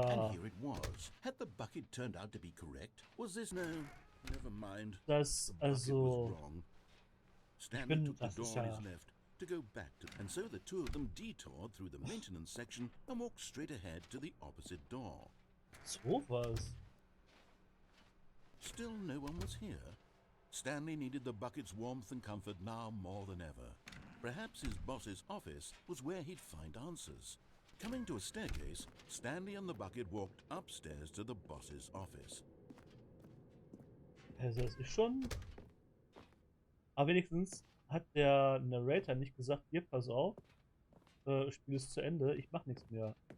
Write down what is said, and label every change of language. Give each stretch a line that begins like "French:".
English: And here it was. Had the bucket turned out to be correct? Was this no?
German: Das, also, ich bin, das ist ja...
English: to go back to, and so the two of them detoured through the maintenance section and walked straight ahead to the opposite door.
German: So was.
English: Still no one was here. Stanley needed the bucket's warmth and comfort now more than ever. Perhaps his boss's office was where he'd find answers. Coming to a staircase, Stanley and the bucket walked upstairs to the boss's office.
German: Also das ist schon... Aber wenigstens hat der Narrator nicht gesagt, hier, pass auf, Spiel ist zu Ende, ich mach nichts mehr.